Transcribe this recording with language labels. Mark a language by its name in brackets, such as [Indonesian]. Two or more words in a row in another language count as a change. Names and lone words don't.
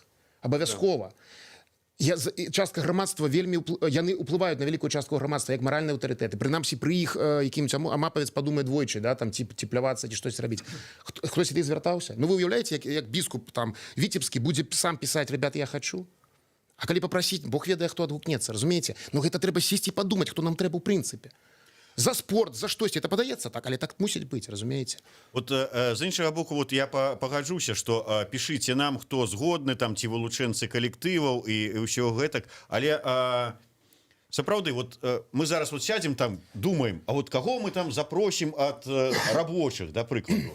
[Belarusian] Абавязкова. Частка грамадства вельмі яны ўплываюць на вялікую частку грамадства як маральныя аўтарытэты. Прынамсі пры іх якім-нибудь амапавец падумае двойчы, да, там ці плявацца, ці штось рабіць. Хтось ад іх звяртаўся? Ну вы уяўляеце, як біскуп там Віцебскі будзе сам пісаць: [Russian] ребята, я хочу. [Belarusian] А калі папрасіць, Бог ведае, хто адгукнецца, разумееце? Ну гэта трэба сесці і падумаць, хто нам трэба ў прынцыпе. За спорт, за штосьці, это падаецца так, але так мусіць быць, разумееце? Вот з іншага боку, вот я пагаджуся, што пішыце нам, хто згодны, там ці вылучэнцы калектываў і ўсё гэтак, але сапраўды, вот мы зараз вот сядзем там, думаем, а вот каго мы там запросім ад рабочых, да прыкладу.